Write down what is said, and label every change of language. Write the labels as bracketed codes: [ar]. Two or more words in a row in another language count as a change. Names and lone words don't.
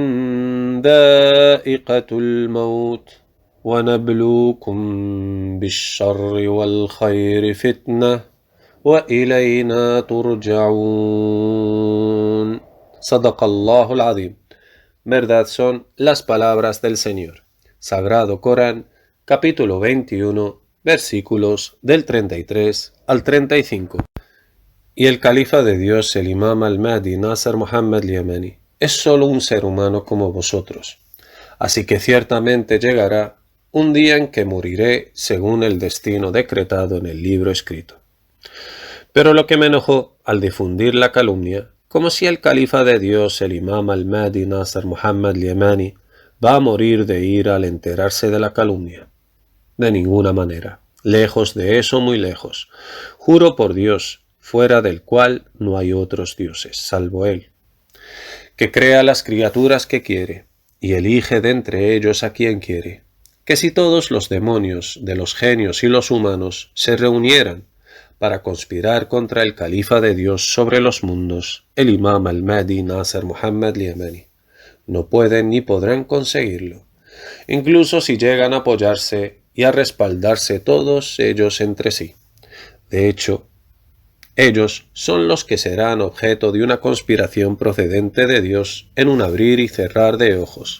[ar] ذَائِقَةُ الْمَوْتِ وَنَبْلُوكُم بِالشَّرِّ وَالْخَيْرِ فِتْنَةً وَإِلَيْنَا تُرْجَعُونَ. صدق الله العظيم. [es] Verdad son las palabras del Señor. Sagrado Corán, capítulo 21, versículos del 33 al 35. Y el califa de Dios, el Imam al-Mahdi Nasser Muhammad Yemeni, es solo un ser humano como vosotros. Así que ciertamente llegará un día en que moriré según el destino decretado en el libro escrito. Pero lo que me enojó al difundir la calumnia, como si el califa de Dios, el imam al-Mahdi Nasr Muhammad al-Yamani, va a morir de ira al enterarse de la calumnia. De ninguna manera. Lejos de eso, muy lejos. Juro por Dios, fuera del cual no hay otros dioses, salvo Él, que crea las criaturas que quiere, y elige de entre ellos a quien quiere, que si todos los demonios de los genios y los humanos se reunieran para conspirar contra el califa de Dios sobre los mundos, el imam al-Mahdi Nasr Muhammad al-Yamani, no pueden ni podrán conseguirlo, incluso si llegan a apoyarse y a respaldarse todos ellos entre sí. De hecho, ellos son los que serán objeto de una conspiración procedente de Dios en un abrir y cerrar de ojos.